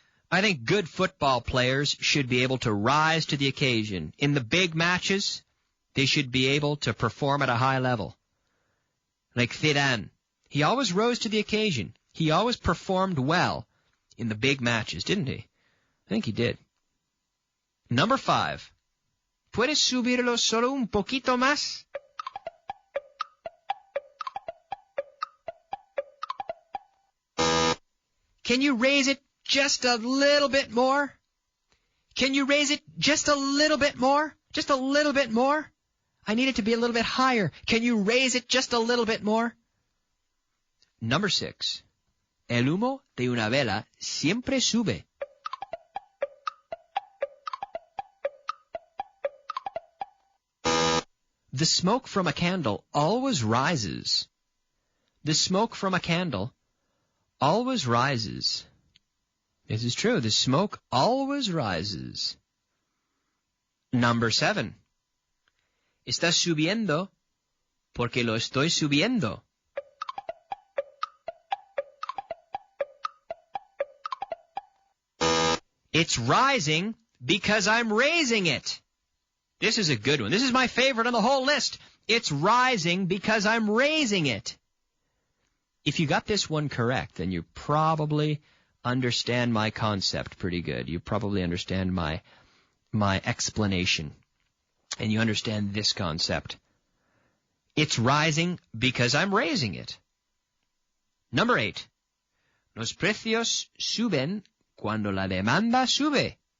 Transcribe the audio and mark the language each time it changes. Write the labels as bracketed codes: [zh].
[en] I think good football players should be able to rise to the occasion. In the big matches, they should be able to perform at a high level. Like Zidane. He always rose to the occasion. He always performed well in the big matches, didn't he? I think he did. Number 5. [es] ¿Puedes subirlo solo un poquito más? [en] Can you raise it just a little bit more? Can you raise it just a little bit more? Just a little bit more? I need it to be a little bit higher. Can you raise it just a little bit more? Number 6. [es] El humo de una vela siempre sube. [en] The smoke from a candle always rises. The smoke from a candle always rises. This is true. The smoke always rises. Number 7. [es] Estás subiendo porque lo estoy subiendo. [en] It's rising because I'm raising it. This is a good one. This is my favorite on the whole list. It's rising because I'm raising it. If you got this one correct, then you probably understand my concept pretty good. You probably understand my explanation. And you understand this concept. It's rising because I'm raising it. Number 8. [es] Los precios suben cuando la demanda sube.